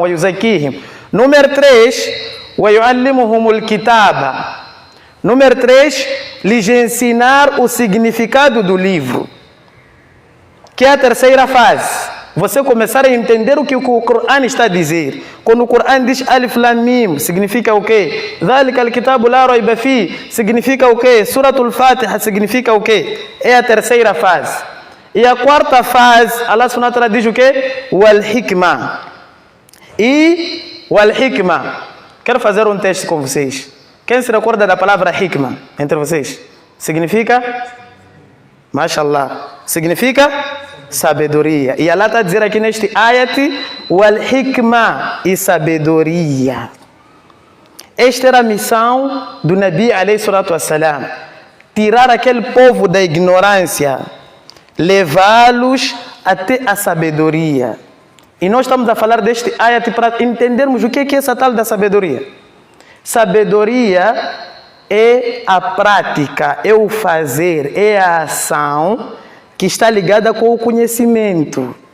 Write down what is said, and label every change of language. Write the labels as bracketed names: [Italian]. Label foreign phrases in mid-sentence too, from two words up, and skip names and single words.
[Portuguese] Número 3, Número 3, lhes ensinar o significado do livro. Que é a terceira fase. Você começar a entender o que o Coran está a dizer. Quando o Coran diz [Arabic] الم, [Portuguese] significa o quê? [Arabic] ذلك الكتاب لا ريب فيه, [Portuguese] significa o quê? Suratul Fatiha, significa o quê? É a terceira fase. E a quarta fase, Allah [Arabic] سبحانه وتعالى [Portuguese] diz o quê? [Arabic] والحكمة. E والحكمة. [Portuguese] Quero fazer um teste com vocês. Quem se recorda da palavra hikmah entre vocês? Significa? Mashallah. Significa? Sabedoria. E Allah está a dizer aqui neste ayat, [Arabic] والحكمة, [Portuguese] e sabedoria. Esta era a missão do Nabi [Arabic] عليه الصلاة والسلام. [Portuguese] Tirar aquele povo da ignorância, levá-los até a sabedoria. E nós estamos a falar deste ayat para entendermos o que é essa tal da sabedoria. Sabedoria é a prática, é o fazer, é a ação que está ligada com o conhecimento.